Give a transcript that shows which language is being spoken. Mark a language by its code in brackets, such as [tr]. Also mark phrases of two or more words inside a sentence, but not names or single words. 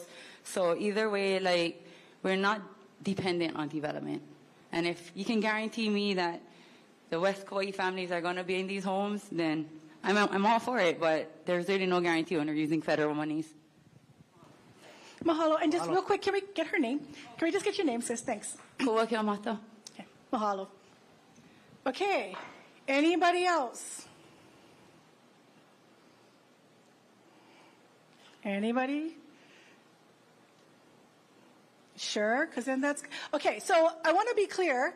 [en] So either way, like, we're not dependent on development. And if you can guarantee me that the West Kauai families are going to be in these homes, then I'm all for it. But there's really no guarantee when we're using federal monies. Mahalo. And just real quick, can we get her name? Can we just get your name, sis? Thanks. Kua kia mata. Okay. Mahalo. Okay. Anybody else? Anybody? Sure, because then that's... Okay, so I want to be clear.